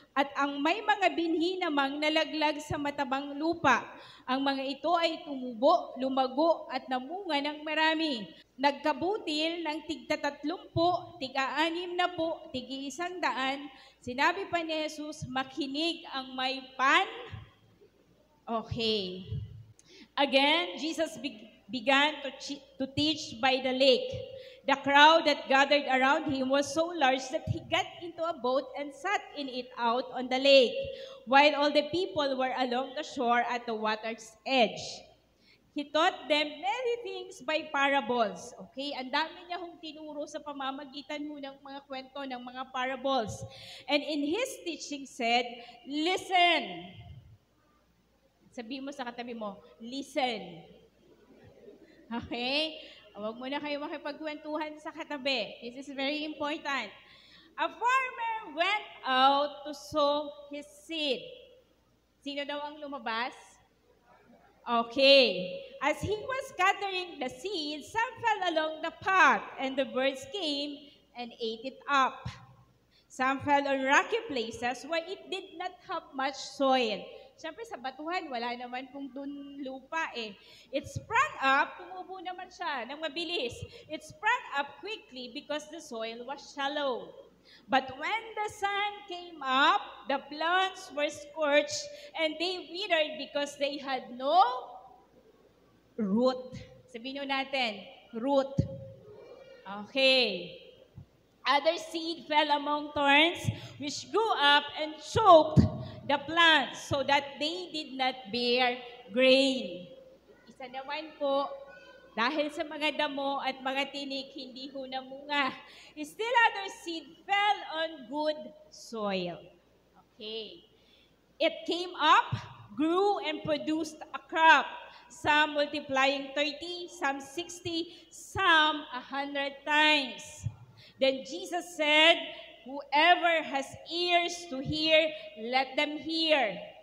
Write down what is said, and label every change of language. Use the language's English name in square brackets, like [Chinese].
[Filipino] At ang may mga binhi namang nalaglag sa matabang lupa. Ang mga ito ay tumubo, lumago at namunga ng marami. Nagkabutil ng tig-30, tig-60, tig-100. Sinabi pa ni Jesus, makinig ang may pan. [English] Okay. Again, Jesus began to teach by the lake. The crowd that gathered around him was so large that he got into a boat and sat in it out on the lake, while all the people were along the shore at the water's edge. He taught them many things by parables. [Filipino] Okay, ang dami niya hong tinuro sa pamamagitan ng mga kwento ng mga parables. [English] And in his teaching said, listen. [Filipino] Sabi mo sa katabi mo, listen. Okay? Huwag mo na kayo makipagkwentuhan sa katabi. [English] This is very important. A farmer went out to sow his seed. [Filipino] Sino daw ang lumabas? Okay. [English] As he was scattering the seed, some fell along the path, and the birds came and ate it up. Some fell on rocky places where it did not have much soil. [Filipino] Siyempre sa batuhan, wala naman pong dun lupa eh. [English] It sprang up, [Filipino] tumubo naman siya ng mabilis. [English] It sprang up quickly because the soil was shallow. But when the sun came up, the plants were scorched and they withered because they had no root. [Filipino] Sabihin nyo natin, root. Okay. [English] Other seed fell among thorns which grew up and choked the plants so that they did not bear grain. [Filipino] Isa naman po, dahil sa mga damo at mga tinik, hindi ho namunga. [English] Still other seed fell on good soil. Okay. It came up, grew, and produced a crop. some multiplying 30, some 60, some 100 times. Then Jesus said, whoever has ears to hear, let them hear.